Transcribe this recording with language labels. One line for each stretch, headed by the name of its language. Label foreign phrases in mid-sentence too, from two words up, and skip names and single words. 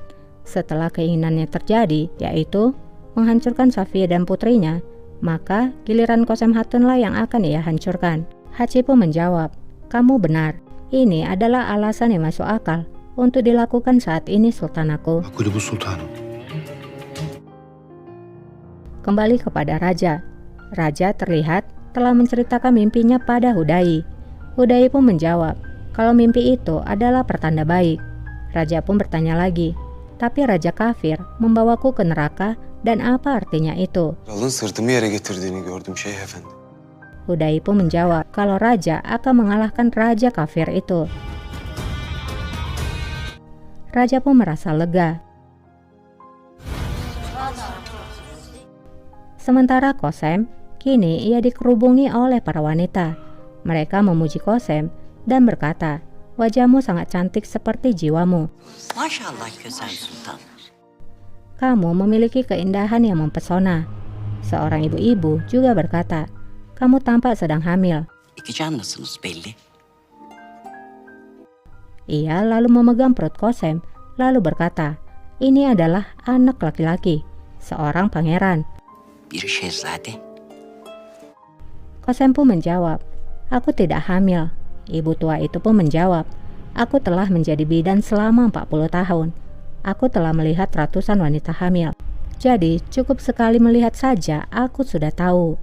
Indonesian: Setelah keinginannya terjadi, yaitu menghancurkan Safiye dan putrinya, maka giliran Qasem Hatunlah yang akan ia hancurkan. Haci pun menjawab, "Kamu benar. Ini adalah alasan yang masuk akal untuk dilakukan saat ini, Sultan aku."
Turkish: Makbule bu sultanım.
Indonesian: Kembali kepada Raja. Raja terlihat telah menceritakan mimpinya pada Hudai. Hudai pun menjawab kalau mimpi itu adalah pertanda baik. Raja pun bertanya lagi, "Tapi Raja Kafir membawaku ke neraka dan apa artinya itu?"
Turkish: Kralın sırtımı yere getirdiğini gördüm Şeyh Efendi.
Indonesian: Hudai pun menjawab kalau Raja akan mengalahkan Raja Kafir itu. Raja pun merasa lega. Sementara Qasem, kini ia dikerubungi oleh para wanita. Mereka memuji Qasem dan berkata, "Wajahmu sangat cantik seperti jiwamu.
Turkish: Maşallah güzel sultan.
Indonesian: Kamu memiliki keindahan yang mempesona." Seorang ibu-ibu juga berkata, "Kamu tampak sedang hamil."
Turkish: İki canlısınız belli.
Indonesian: Ia lalu memegang perut Qasem, lalu berkata, "Ini adalah anak laki-laki, seorang pangeran."
Turkish: Biri şehzade.
Indonesian: Qasem pun menjawab, "Aku tidak hamil." Ibu tua itu pun menjawab, "Aku telah menjadi bidan selama 40 tahun. Aku telah melihat ratusan wanita hamil. Jadi cukup sekali melihat saja aku sudah tahu."